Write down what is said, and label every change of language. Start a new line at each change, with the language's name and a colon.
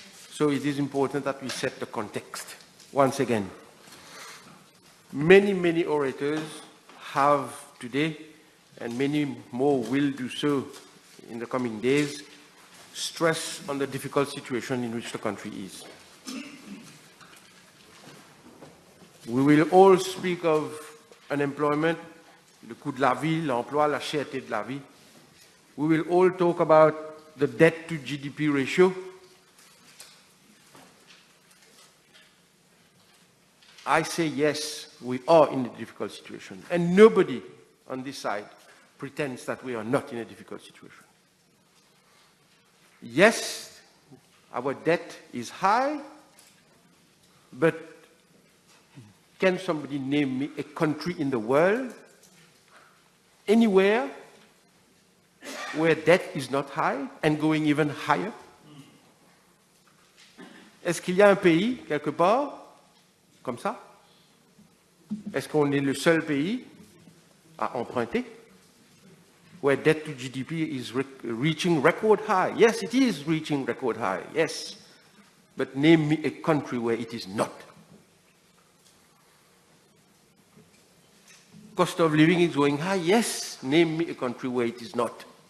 English: So it is important that we set the context, once again. Many, many orators have today, and many more will do so in the coming days, stress on the difficult situation in which the country is. We will all speak of unemployment,
French: le coût de la vie,
English: l'emploi, la cherté de la vie. We will all talk about the debt to GDP ratio. I say yes, we are in a difficult situation, and nobody on this side pretends that we are not in a difficult situation. Yes, our debt is high, but can somebody name me a country in the world, anywhere, where debt is not high and going even higher?
French: Est-ce qu'il y a un pays, quelque part, comme ça? Est-ce qu'on est le seul pays à emprunter?
English: Where debt to GDP is reaching record high. Yes, it is reaching record high, yes. But name me a country where it is not. Cost of living is going high, yes. Name me a country where it is not.